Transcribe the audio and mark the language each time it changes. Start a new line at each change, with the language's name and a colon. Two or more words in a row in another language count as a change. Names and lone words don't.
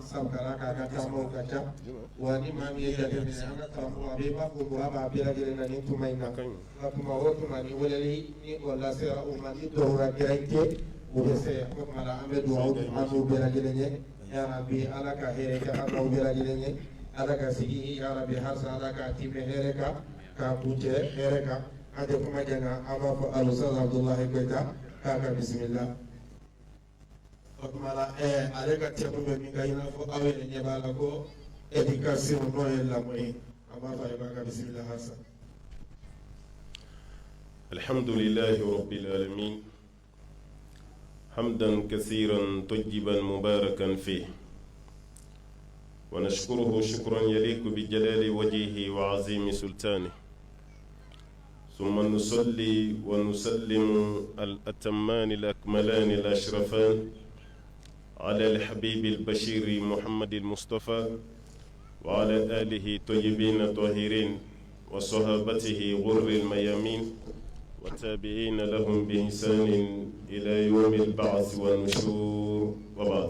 Bambara: sabu k'a ka taamaw ka ca wa ni maa min ye jateminɛ an ka karamɔgɔ a bɛ b'a fɔ ko a b'a bɛɛ lajɛlen na nin tuma in na nka tuma o tuma ni weleli ni o lasera o ma ni dɔwɛrɛ gɛrɛnte o bɛ se o tuma la an bɛ dugawu kɛ an n'u bɛɛ lajɛlen ye yarabi Ala ka hɛrɛ kɛ an n'aw bɛɛ lajɛlen ye Ala ka sigi yarabi halisa Ala ka tɛmɛ hɛrɛ kan k'a kuncɛ hɛrɛ kan an tɛ kuma janga an b'a fɔ Al-Ustaz Abdulahi Koyita k'a ka bisimila. O tuma la ale ka tɛmɛ bɛ min ka i n'a fɔ aw yɛrɛ ɲɛ b'a la ko éducation n'o ye lamɔ ye an b'a fɔ a ye b'a ka bisimila halisa.
Arabic: الحمد لله رب العالمين حمدا كثيرا طيبا مباركا فيه ونشكره شكرا يليق بجلال وجهه وعظيم سلطانه ثم نصلي ونسلم الأتمان الأكملان الأشرفان على الحبيب البشير محمد المصطفى وعلى آله طيبين الطاهرين وصحابته غر الميامين والتابعين لهم بإحسان إلى يوم البعث والنشور وبعد.